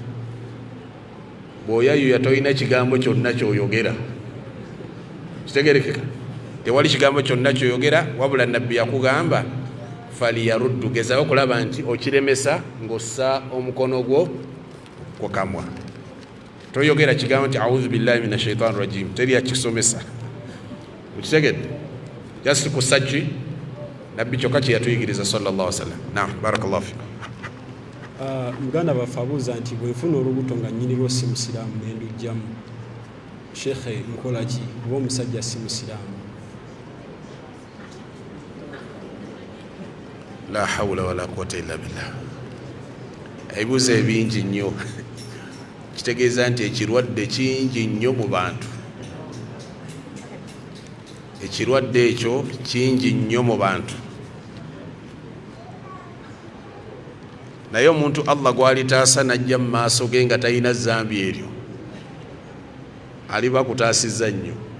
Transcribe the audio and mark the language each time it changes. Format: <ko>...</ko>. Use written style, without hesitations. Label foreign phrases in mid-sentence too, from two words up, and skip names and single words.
<lg>Bw'oyayuuya tolina kigambo kyonna ky'oyogera, kitegerekeka. Tewali kigambo kyonna ky'oyogera, wabula nabbi yakugamba faliyaruddu, gezaho okulaba nti okiremesa ng'ossa omukono gwo ku kamwa. Toyogera kigambo nti</lg> <ar>أعوذ بالله من الشيطان الرجيم,</ar> <lg>teri yakisomesa, ukitegedde? Just kusachi nabbi kyokka kye yatuyigiriza</lg> <ar>صلى الله عليه وسلم. نعم، بارك الله فيكم.</ar> <lg>Muganda baffe abuuza nti bwe nfuna olubuto nga nnyinirwo si musiraamu ne ndujjamu, shekhe nkola ki? Oba omusajja si musiraamu?</lg> <ar>لا حول ولا قوة إلا بالله.</ar> <lg>Ebibuuzo ebingi nnyo. Kitegeeza nti ekirwadde kingi nnyo mu bantu. Ekirwadde ekyo kingi nnyo mu bantu. Naye omuntu Allah gw'alitaasa najja mu maaso ge nga talina zambi eryo, aliba kutaasizza nnyo.</lg>